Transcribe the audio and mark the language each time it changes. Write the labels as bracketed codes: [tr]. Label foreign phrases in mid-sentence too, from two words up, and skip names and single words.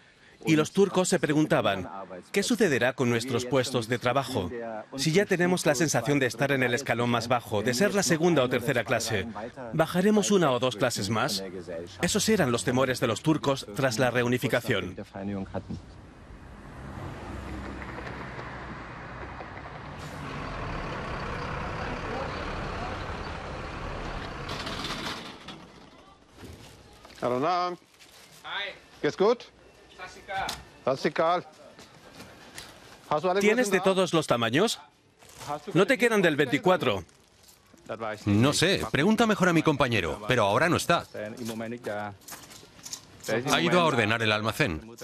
[es] Y los turcos se preguntaban, ¿qué sucederá con nuestros puestos de trabajo? Si ya tenemos la sensación de estar en el escalón más bajo, de ser la segunda o tercera clase, ¿bajaremos una o dos clases más? Esos eran los temores de los turcos tras la reunificación. [de] Hallo, ¿Geht's gut? [es] ¿Tienes de todos los tamaños? ¿No te quedan del 24? No sé, pregunta mejor a mi compañero, pero ahora no está. Ha ido a ordenar el almacén.